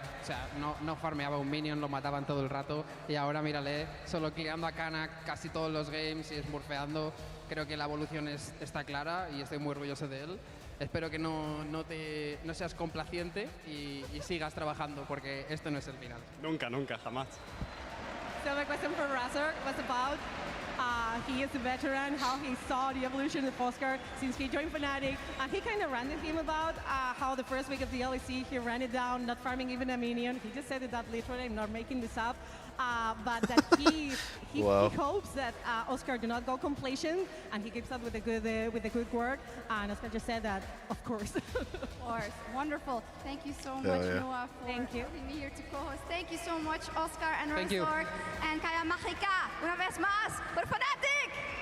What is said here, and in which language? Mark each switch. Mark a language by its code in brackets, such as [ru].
[es] O sea, no farmeaba un minion, lo mataban todo el rato. Y ahora mírale, solo cleando a Kana casi todos los games y smurfeando. Creo que la evolución está clara y estoy muy orgulloso de él. Espero que no seas complaciente y sigas trabajando, porque esto no es el final. Nunca, jamás. [en] So my question for Razor was about he is a veteran, how he saw the evolution of Oscar since he joined Fnatic. And he kind of ranted him about how the first week of the LEC he ran it down, not farming even a minion. He just said that literally, I'm not making this up. But that he hopes that Oscar do not go complacent, and he keeps up with the good work. And Oscar just said that, of course. Of course, wonderful. Thank you so much, Noah, for having me here to co-host. Thank you so much, Oscar and Razor. [es] And Kaya Mágica, una vez más, por Fnatic.